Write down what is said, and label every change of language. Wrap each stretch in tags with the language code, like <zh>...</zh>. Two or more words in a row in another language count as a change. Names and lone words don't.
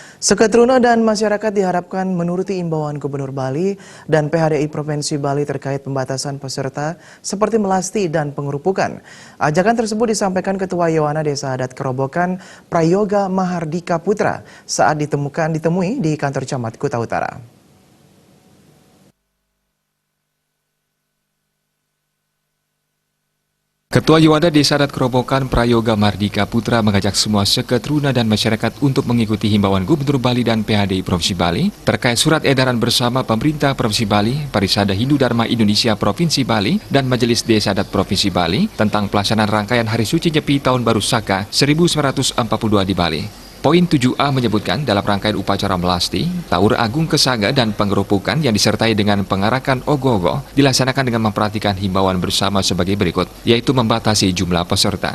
<id>Seketruna dan masyarakat diharapkan menuruti imbauan Gubernur Bali dan PHDI Provinsi Bali terkait pembatasan peserta seperti melasti dan pengerupukan. Ajakan tersebut disampaikan Ketua Yowana Desa Adat Kerobokan Prayoga Mahardika Putra saat ditemui di kantor Camat Kuta Utara. Ketua Yowana Desa Adat Kerobokan Prayoga Mahardika Putra mengajak semua seketruna dan masyarakat untuk mengikuti himbauan Gubernur Bali dan PHDI Provinsi Bali terkait surat edaran bersama pemerintah Provinsi Bali, Parisada Hindu Dharma Indonesia Provinsi Bali, dan Majelis Desa Adat Provinsi Bali tentang pelaksanaan rangkaian Hari Suci Nyepi Tahun Baru Saka 1942 di Bali. Poin 7A menyebutkan dalam rangkaian upacara melasti, Taur Agung Kesaga dan pengerupukan yang disertai dengan pengarakan ogoh-ogoh dilaksanakan dengan memperhatikan himbauan bersama sebagai berikut, yaitu membatasi jumlah peserta.</id>